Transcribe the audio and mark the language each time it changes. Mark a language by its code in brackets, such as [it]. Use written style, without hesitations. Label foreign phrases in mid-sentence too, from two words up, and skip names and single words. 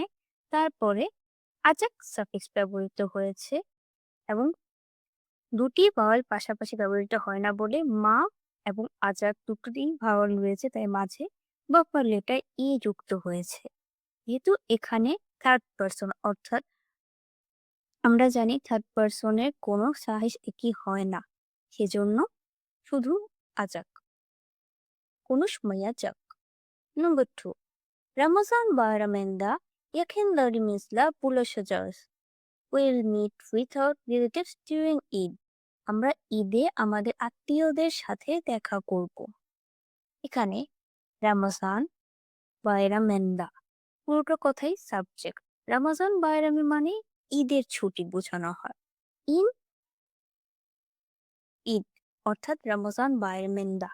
[bn] তারপরে আজাক সাফিক্স ব্যবহৃত হয়েছে এবং দুটি ভাওয়াল পাশাপাশি ব্যবহৃত হয় না বলে মা এবং আজাক দুটি ভাওয়াল রয়েছে, তাই মাঝে [en] buffer letter [bn] ই যুক্ত হয়েছে। যেহেতু এখানে [en] third person, [bn] অর্থাৎ আমরা জানি [en] third person's [bn] কোনো সাহিস একই হয় না, সেজন্য শুধু আজাক কোনো সময় আজাক। নম্বর 2, [tr] Ramazan bayramında yakınlarımızla buluşacağız. [en] We'll meet with our relatives during Eid. [bn] আমরা ঈদে আমাদের আত্মীয়দের সাথে দেখা করব। এখানে [tr] Ramazan bayramında [bn] পুরোটা কথাই সাবজেক্ট। [tr] Ramazan bayramı [bn] মানে ঈদের ছুটি বোঝানো হয়। [en] in Eid [bn] অর্থাৎ [tr] Ramazan bayramında.